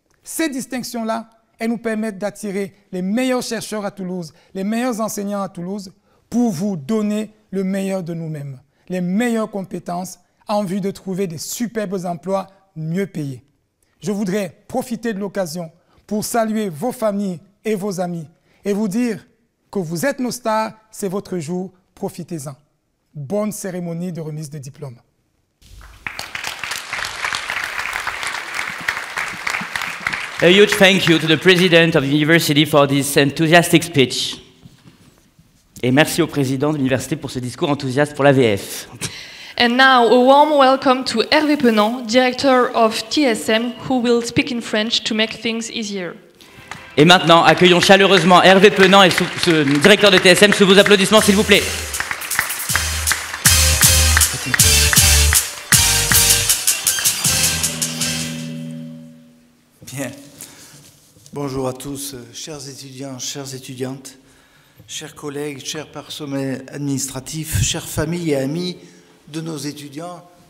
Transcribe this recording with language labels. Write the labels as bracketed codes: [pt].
[fr] Ces distinctions-là, elles nous permettent d'attirer les meilleurs chercheurs à Toulouse, les meilleurs enseignants à Toulouse, pour vous donner le meilleur de nous-mêmes, les meilleures compétences en vue de trouver des superbes emplois mieux payés. Je voudrais profiter de l'occasion pour saluer vos familles et vos amis et vous dire que vous êtes nos stars, c'est votre jour, profitez-en. Bonne cérémonie de remise de diplôme. [en] A huge thank you to the president of the university for this enthusiastic speech. [fr] Et merci au président de l'université pour ce discours enthousiaste pour l'AVF. [en] And now a warm welcome to Hervé Penant, director of TSM, who will speak in French to make things easier. [fr] Et maintenant, accueillons chaleureusement Hervé Penant et ce directeur de TSM sous vos applaudissements, s'il vous plaît. Bien. Bonjour à tous, chers étudiants, chères étudiantes, chers collègues, chers personnels administratifs, chères familles et amis de nos étudiants.